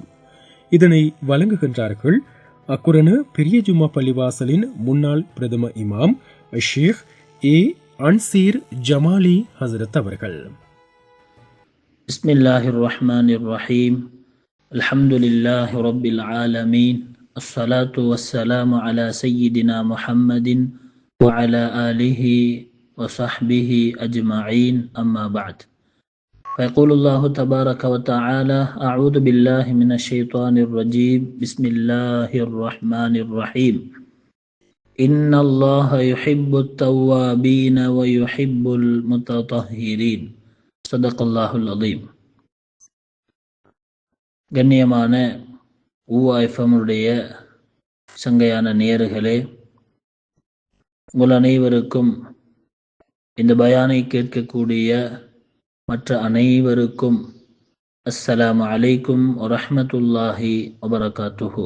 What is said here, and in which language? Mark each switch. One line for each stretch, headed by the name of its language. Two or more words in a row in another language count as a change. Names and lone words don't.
Tamil: இதனை வழங்குகின்றார்கள் அக்குரண பெரிய ஜும்மா பள்ளிவாசலின் முன்னாள் பிரதம இமாம் ஷேக் ஏ அன்சீர் ஜமாலி ஹசரத் அவர்கள்.
Arabic: بسم الله الرحمن الرحيم. الحمد لله رب العالمين. الصلاة والسلام على سيدنا محمد وعلى آله وصحبه أجمعين. أما بعد. فيقول الله تبارك وتعالى: أعوذ بالله من الشيطان الرجيم. بسم الله الرحمن الرحيم. إن الله يحب التوابين ويحب المتطهرين. صدق الله العظيم.
Tamil: கண்ணியமான ஊவா எஃப்எம்முடைய சங்கையான நேயர்களே, உங்கள் அனைவருக்கும் இந்த பயானை கேட்கக்கூடிய மற்ற அனைவருக்கும்
Arabic: السلام عليكم ورحمة الله وبركاته.